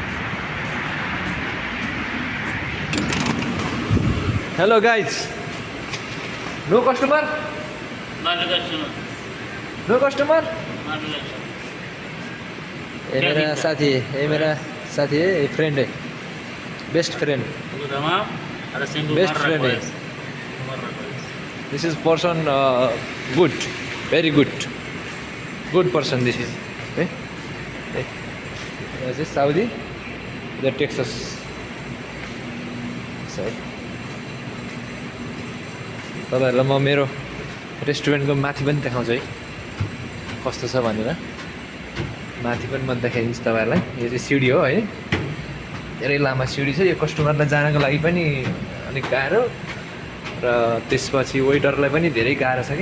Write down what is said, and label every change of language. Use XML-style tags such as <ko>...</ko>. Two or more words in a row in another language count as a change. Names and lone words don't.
<en>hello guys, no customer, no customer.</en> <hi>ये मेरा साथी है, ये मेरा साथी है, फ्रेंड है,</hi> <en>best friend, best friend</en> <hi>है।</hi> <en>This is person good, very good person. This is okay. This is Saudi, the Texas side.</en> <ne>तपाईँहरूलाई म मेरो रेस्टुरेन्टको माथि पनि देखाउँछु है, कस्तो छ भनेर। माथि पनि म देखाइदिन्छु तपाईँहरूलाई। यो चाहिँ सिडी हो है, धेरै लामा सिडी छ। यो कस्टमरलाई जानको लागि पनि अलिक गाह्रो र त्यसपछि वेटरलाई पनि धेरै गाह्रो छ कि।</ne>